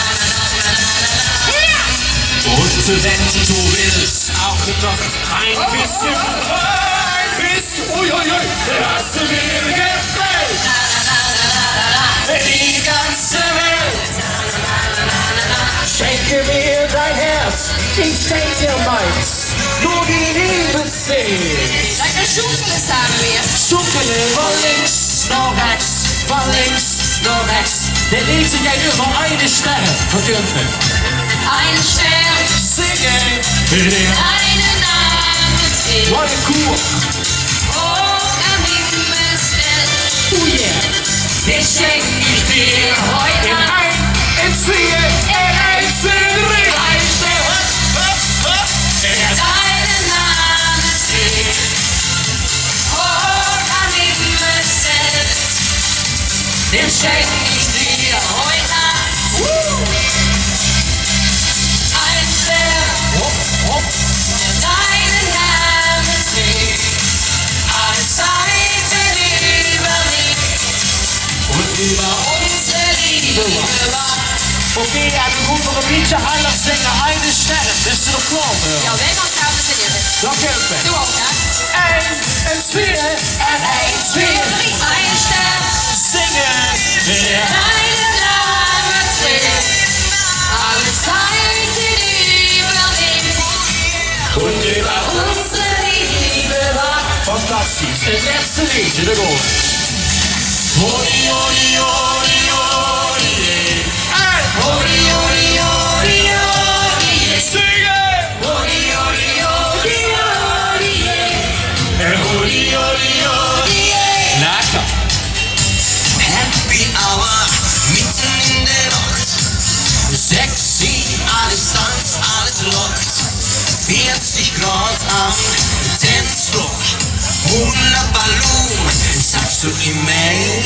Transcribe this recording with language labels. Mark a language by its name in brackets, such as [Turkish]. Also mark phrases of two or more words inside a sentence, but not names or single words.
[German] Und wenn du willst, auch noch ein bisschen, uiuiui, was mir gefällt. Die ganze Welt. Schenke mir dein Herz, ich schenk dir meins. Nur die Liebe zählt. [Dutch] Lekker zoekelen samen weer. Zoekelen van links naar rechts, van links naar rechts. Dit liedje jij nu van eine Sterren van Gulpen. [German] Ein Stern, [Dutch] Zingen. [German] deine Name zählt. [Dutch] Wat een koer. [German] Hoch am Himmel stellt. [English] Oh yeah. [German] Den schenk ich dir heute In Nacht. 1, in 2, in 1, 2, 3. Ein Stern. Deine Name zählt. Hoch am Himmel stellt. Den schenk ich dir heute Nacht. Ein Stern, Hop, hop. deine Name trägt. Alle Zeiten überlebt. Und über Unsere Liebe war. [Dutch] Oké, ja, we moeten nog een liedje harder zingen. [German] Eine Sterren. Bist du noch klar? [Dutch] Ja, wij gaan samen zingen. Dat Gulpen. Doe ook, hè? 1, en 2, en 1, 2, 3. [German] Ein Stern, [Dutch] Zingen. Ja. [German] deine Name trägt. Alle Zeiten überlebt. Und über Unsere Liebe war. [Dutch] fantastisch. Het laatste liedje, daar gaan we. Hoi, hoi, hoi, hoi. En Hori, hori, hori, hori. zingen. Hori, hori, hori, hori. En hoi, hoi, hoi. Lekker. [English] Happy Hour, [German] mitten in der Nacht. Sexy, alles tanzt, alles lockt. 40 Grad am Tanzblock. Hula Baloo, sagst du im Mail.